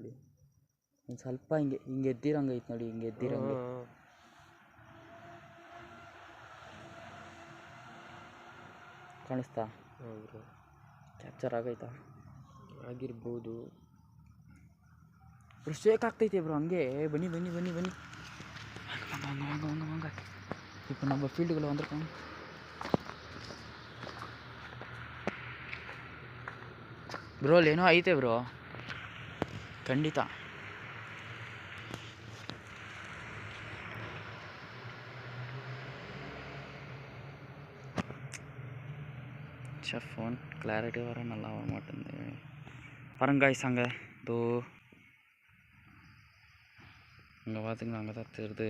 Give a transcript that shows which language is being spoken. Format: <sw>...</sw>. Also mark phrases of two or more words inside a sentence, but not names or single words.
<kn>ಅಲ್ಲಿ ಒಂದು ಸ್ವಲ್ಪ ಹಿಂಗೆ ಎದ್ದಿರಂಗೆ ಐತೆ ನೋಡಿ, ಹಿಂಗೆ ಎದ್ದಿರಂಗೆ ಕಾಣಿಸ್ತಾ? ಕ್ಯಾಪ್ಚರ್ ಆಗೈತಾ? ಆಗಿರ್ಬೋದು ಬ್ರೋ. ಶೇಕ್ ಆಗ್ತೈತೆ ಬ್ರೋ ಹಂಗೆ. ಬನ್ನಿ ಬನ್ನಿ ಬನ್ನಿ ಬನ್ನಿ, ಹಂಗೆ</kn> <ta>இப்போ நம்ம ஃபீல்டுக்குள்ளே வந்திருக்கோம்.</ta> <kn>ಬ್ರೋ ಅಲ್ಲಿ ಏನೋ ಐತೆ ಬ್ರೋ, ಖಂಡಿತ.</kn> <ta>ஃபோன் கிளாரிட்டி வர நல்லா வர மாட்டேங்குது. பாருங்க காய்ஸ், அங்கே தோ அங்கே பார்த்திங்கன்னா அங்கே தான் தெரியுது.</ta>